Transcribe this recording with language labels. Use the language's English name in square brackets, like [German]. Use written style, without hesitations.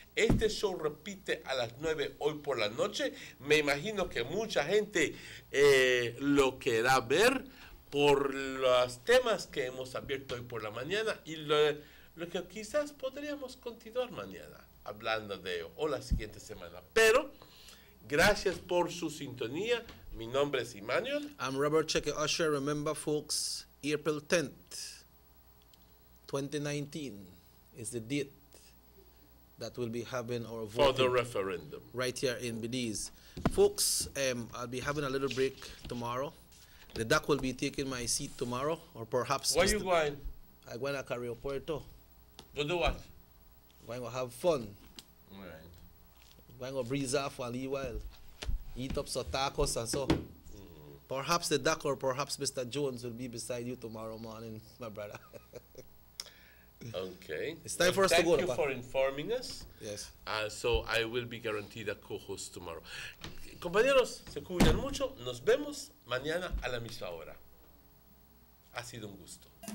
[Spanish] Este show repite a las 9 hoy por la noche. Me imagino que mucha gente lo querrá ver por los temas que hemos abierto hoy por la mañana y lo que quizás podríamos continuar mañana hablando de o la siguiente semana. Pero gracias por su sintonía. Mi nombre es Emmanuel. [English] I'm Robert Cheque Usher. Remember, folks, April 10th, 2019 is the date that we'll be having our voting for the referendum right here in Belize. Folks, I'll be having a little break tomorrow. The doc will be taking my seat tomorrow, or perhaps... Where you going? I'm going to Carrillo Puerto. To do what? I'm going to have fun. Right. I'm going to breeze off for a little while. Eat up some tacos and so. Perhaps the doc or perhaps Mr. Jones will be beside you tomorrow morning, my brother. Okay. It's time for us to go. Thank you for informing us. Yes. So I will be guaranteed a co-host tomorrow. [Spanish] Compañeros, se cuidan mucho. Nos vemos mañana a la misma hora. Ha sido un gusto.